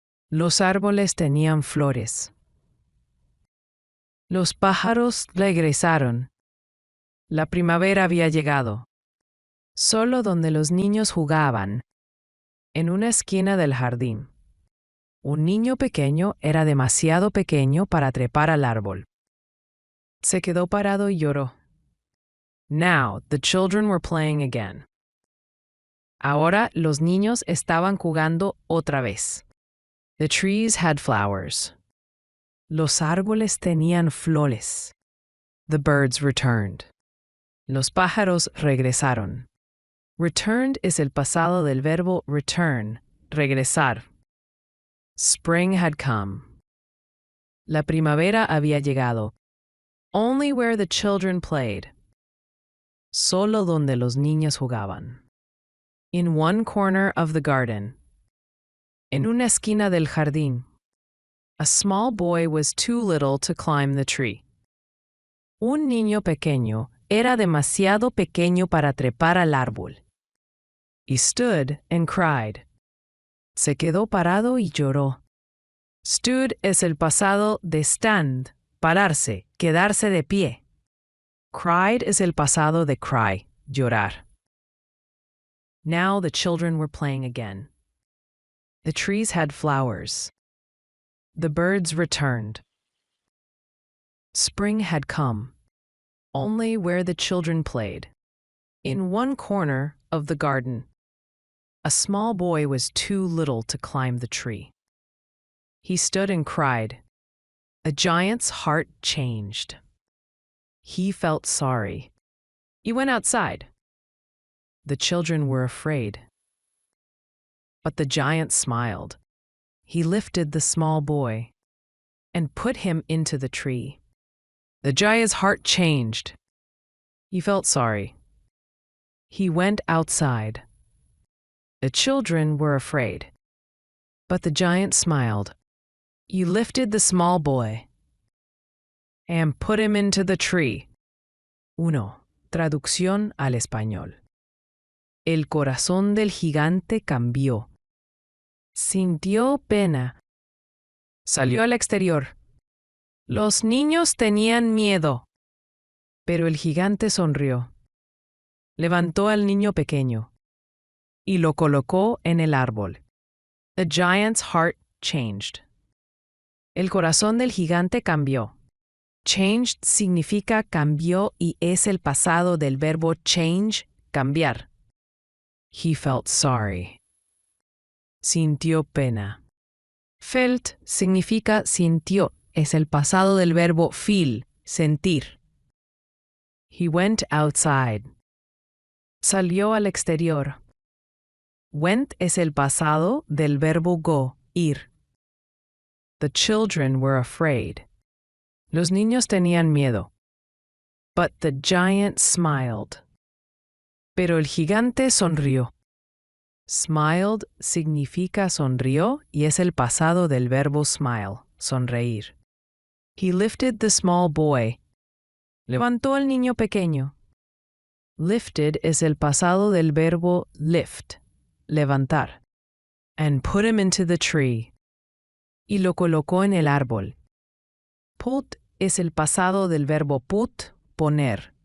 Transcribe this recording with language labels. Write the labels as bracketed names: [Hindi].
[Spanish] Los árboles tenían flores. Los pájaros regresaron. La primavera había llegado. Solo donde los niños jugaban, en una esquina del jardín. Un niño pequeño era demasiado pequeño para trepar al árbol. Se quedó parado y lloró. [English] Now the children were playing again. [Spanish] Ahora los niños estaban jugando otra vez. [English] The trees had flowers. [Spanish] Los árboles tenían flores. [English] The birds returned. [Spanish] Los pájaros regresaron. Returned es el pasado del verbo return, regresar. [English] Spring had come. [Spanish] La primavera había llegado. [English] Only where the children played. [Spanish] Solo donde los niños jugaban. [English] In one corner of the garden. [Spanish] En una esquina del jardín. [English] A small boy was too little to climb the tree. [Spanish] Un niño pequeño era demasiado pequeño para trepar al árbol. [English] He stood and cried. [Spanish] Se quedó parado y lloró. Stood es el pasado de stand, pararse, quedarse de pie. Cried es el pasado de cry, llorar. [English] Now the children were playing again. The trees had flowers. The birds returned. Spring had come, only where the children played. In one corner of the garden, a small boy was too little to climb the tree. He stood and cried. A giant's heart changed. He felt sorry. He went outside. The children were afraid. But the giant smiled. He lifted the small boy and put him into the tree. The giant's heart changed. He felt sorry. He went outside. The children were afraid. But the giant smiled. He lifted the small boy and put him into the tree. [Spanish] 1. Traducción al español. El corazón del gigante cambió. Sintió pena. Salió al exterior. Los niños tenían miedo. Pero el gigante sonrió. Levantó al niño pequeño y lo colocó en el árbol. [English] The giant's heart changed. [Spanish] El corazón del gigante cambió. Changed significa cambió y es el pasado del verbo change, cambiar. [English] He felt sorry. [Spanish] Sintió pena. Felt significa sintió, es el pasado del verbo feel, sentir. [English] He went outside. [Spanish] Salió al exterior. Went es el pasado del verbo go, ir. [English] The children were afraid. [Spanish] Los niños tenían miedo. [English] But the giant smiled. [Spanish] Pero el gigante sonrió. Smiled significa sonrió y es el pasado del verbo smile, sonreír. [English] He lifted the small boy. [Spanish] Levantó al niño pequeño. Lifted es el pasado del verbo lift, levantar. [English] And put him into the tree. [Spanish] Y lo colocó en el árbol. Put es el pasado del verbo put, poner.